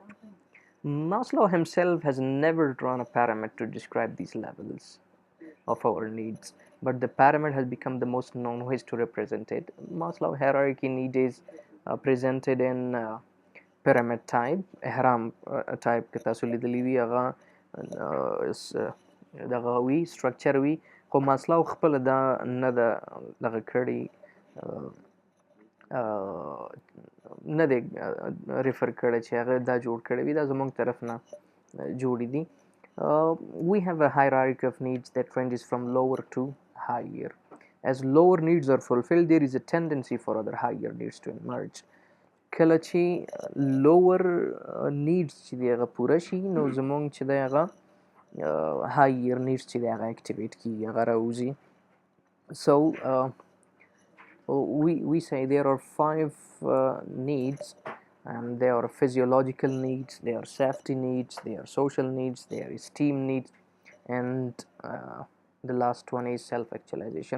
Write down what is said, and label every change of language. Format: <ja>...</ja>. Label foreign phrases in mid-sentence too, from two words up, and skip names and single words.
<en>Maslow himself has never drawn a pyramid to describe these levels of our needs, but the pyramid has become the most known ways to represent it. Maslow hierarchy need is presented in pyramid type. Ihram type</en> <ps>که تاسو لیدلی وي هغه دغه وي structure وي، خو ماسلو خپله دا نه ده دغه کړې، نه دی ریفر کړی چې هغه دا جوړ کړی وي، دا زموږ طرف نه جوړې دي.</ps> <en>We have a hierarchy of needs that ranges from lower to higher. As lower needs are fulfilled, there is a tendency for other higher needs to emerge.</en> <ps>کله چې</ps> <en>lower needs</en> <ps>چې دی هغه پوره شي، نو زموږ چې دی هغه</ps> <en>higher needs</en> <ps>چې دی هغه activate کېږي، هغه راوځي.</ps> <en>So we say there are 5 needs, and they are physiological needs, they are safety needs, they are social needs, they are esteem needs, and the last one is self-actualization.</en>